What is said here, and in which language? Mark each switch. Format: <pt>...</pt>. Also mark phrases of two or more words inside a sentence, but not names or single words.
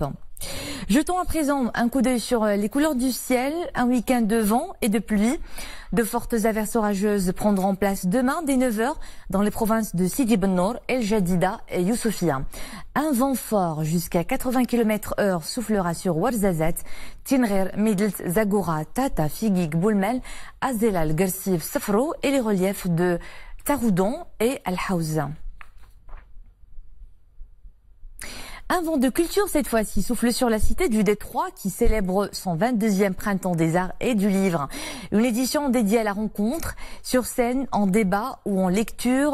<fr>Jetons à présent un coup d'œil sur les couleurs du ciel. Un week-end de vent et de pluie. De fortes averses orageuses prendront place demain dès 9h dans les provinces de Sidi Ben Nour, El Jadida et Youssoufia. Un vent fort jusqu'à 80 km/h soufflera sur Ouarzazate, Tinrir, Midelt, Zagoura, Tata, Figig, Boulmel, Azelal, Gersif, Safro et les reliefs de Taroudon et Al-Hawza. Un vent de culture cette fois-ci souffle sur la cité du Détroit qui célèbre son 22e printemps des arts et du livre. Une édition dédiée à la rencontre, sur scène, en débat ou en lecture.</fr>